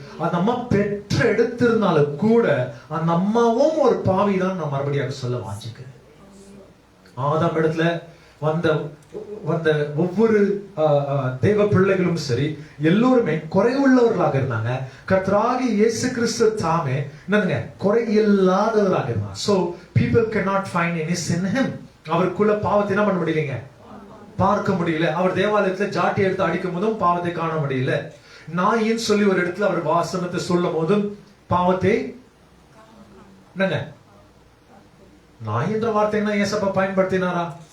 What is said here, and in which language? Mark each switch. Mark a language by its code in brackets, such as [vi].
[ta] அந்த அம்மா பெற்று எடுத்திருந்தாலும் கூட அந்த அம்மாவும் ஒரு பாவி தான் நான் மறுபடியும் சொல்ல வாஞ்சிக்கிறேன். ஆதாம் இடத்துல வந்த வந்த ஒவ்வொரு தேவ பிள்ளைகளும் சரி, எல்லோருமே குறைவுள்ளவர்களாக இருந்தாங்க. கர்த்தராகிய இயேசு கிறிஸ்து தாமே என்னங்க குறை இல்லாதவராக இருந்தார். [en] So people cannot find any sin in him. [ta] அவருக்குள்ள பாவத்தை என்ன பண்ண முடியலைங்க, பார்க்க முடியல. அவர் தேவாலயத்துல ஜாட்டி எடுத்து அடிக்கும் போதும் பாவத்தை காண முடியல. நாயின்னு சொல்லி ஒரு இடத்துல அவர் வாசனத்தை சொல்லும் போதும் பாவத்தை என்னங்க நாய் என்ற வார்த்தைன்னா ஏசப்பா பயன்படுத்தினாரா?